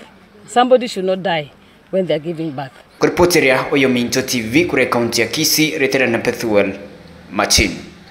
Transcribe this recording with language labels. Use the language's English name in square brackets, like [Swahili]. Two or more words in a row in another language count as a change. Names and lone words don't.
[English] Somebody should not die when they're giving birth. [Gusii] Kuripoteria Oyo Minto TV kure kaunti ya Kisii, Retera na Pethuel Machin.